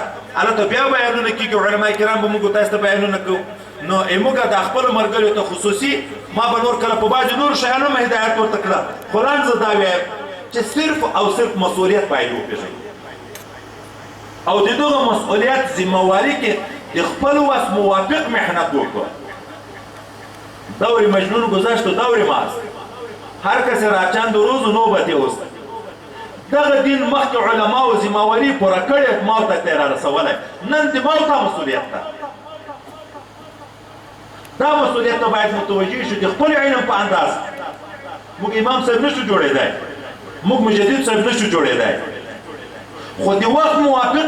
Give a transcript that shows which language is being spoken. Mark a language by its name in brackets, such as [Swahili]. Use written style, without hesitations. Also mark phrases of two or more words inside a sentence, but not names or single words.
[Pashto] هلته بیا بیانونه کېږي علما کرام به موږ تاسو ته بیانونه کوو نو موږ د خپلو ملګریو ته خصوصي ما به نور کله په بعضې نورو شیانو هم هدایت ورته کړه خو ځان زه دا وایم چې صرف او صرف مسؤلیت باید وپېژنو او د دغه مسؤلیت ذمهواري کې د خپل وس موافق محنت وکړو [Persian] دور مجنون گذشت و دور ماست هر کس را چند روز و نوبت اوست [Pashto] دغه دین مخکې علما و ذمهواري پوره کړې ما ته ته را رسولی نن د ما ته مسؤلیت ده دا مسؤلیت ته باید متوجه شو د خپل علم په انداز موږ امام صاحب نشو جوړېدی موږ مجدد صاحب نشو جوړېدی خو د وخت موافق